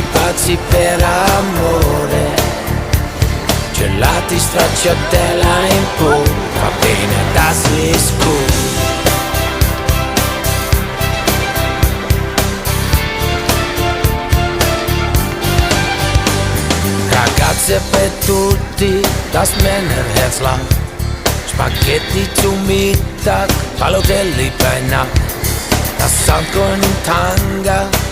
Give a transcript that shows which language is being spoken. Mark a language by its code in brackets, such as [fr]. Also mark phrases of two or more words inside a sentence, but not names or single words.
[it] pazzi per amore, gelati, stracciatella in po', va bene [de] das ist gut. [it] Ragazze per tutti, [de] das Männerherz lacht, Spaghetti zum Mittag, Balotelli bei Nacht, das Sandkorn im Tanga,